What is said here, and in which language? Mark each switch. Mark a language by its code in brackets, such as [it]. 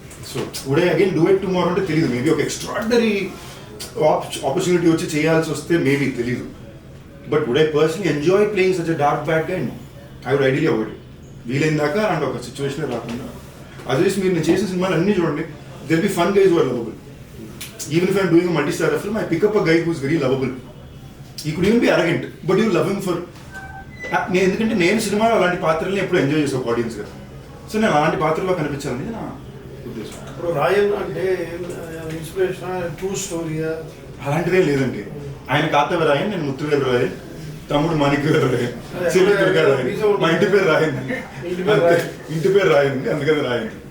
[en] so would I again do it tomorrow [te] అంటే తెలియదు. [en] maybe ఒక extraordinary opportunity [te] వచ్చి చేయాల్సి వస్తే [en] Maybe తెలీదు. But would I personally enjoy playing such a dark bad guy? No, I would ideally avoid. [te] వీలైన దాకా అలాంటి ఒక సిచ్యువేషన్ రాకుండా. అదర్వైజ్ మీరు నేను చేసిన సినిమాలు అన్నీ చూడండి, [en] There be fun guys who are lovable. Even if I'm doing a multi-star film, I pick up a guy who's very lovable. He could even be arrogant, but you love him for. [te] ఎందుకంటే నేను సినిమాలో అలాంటి పాత్రల్ని ఎప్పుడు enjoy చేసే audience కదా. So నేను అలాంటి పాత్రలో కనిపించాలని నా ఉద్దేశం. ఇప్పుడు రాయన్ అంటే ఇన్స్పిరేషన్ ట్రూ స్టోరీయా? అలాంటిదే లేదండి. ఆయన కాతవ రాయన్, నేను ముత్తువేలు రాయన్, తమ్ముడు మాణిక్యవేలు రాయన్, చెల్లి దుర్గా రాయన్, మా ఇంటి పేరు రాయన్, ఇంటి పేరు రాయన్, అందుకని రాయన్.